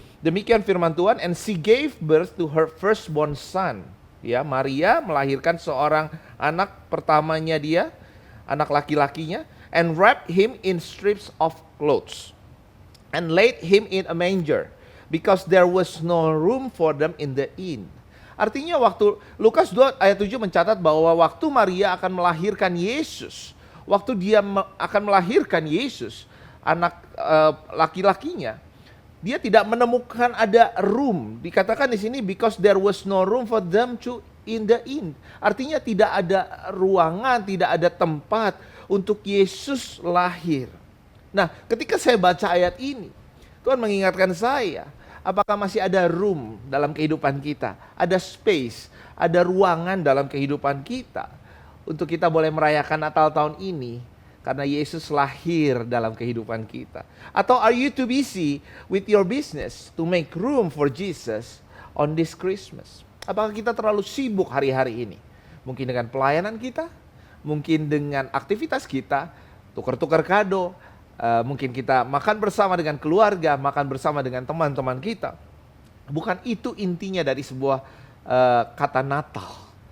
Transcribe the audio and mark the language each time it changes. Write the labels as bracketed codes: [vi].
[id] Demikian firman Tuhan, [en] and she gave birth to her firstborn son. [id] Ya, Maria melahirkan seorang anak pertamanya dia, anak laki-lakinya, [en] and wrapped him in strips of clothes and laid him in a manger because there was no room for them in the inn. [id] Artinya waktu Lukas 2 ayat 7 mencatat bahwa waktu Maria akan melahirkan Yesus, waktu dia akan melahirkan Yesus, anak laki-lakinya, dia tidak menemukan ada room. Dikatakan di sini [en] because there was no room for them to in the inn. [id] Artinya tidak ada ruangan, tidak ada tempat untuk Yesus lahir. Nah, ketika saya baca ayat ini, Tuhan mengingatkan saya, apakah masih ada room dalam kehidupan kita? Ada space, ada ruangan dalam kehidupan kita untuk kita boleh merayakan Natal tahun ini karena Yesus lahir dalam kehidupan kita. Atau [en] are you too busy with your business to make room for Jesus on this Christmas? [id] Apakah kita terlalu sibuk hari-hari ini? Mungkin dengan pelayanan kita, mungkin dengan aktivitas kita, tukar-tukar kado, mungkin kita makan bersama dengan keluarga, makan bersama dengan teman-teman kita. Bukan itu intinya dari sebuah kata Natal.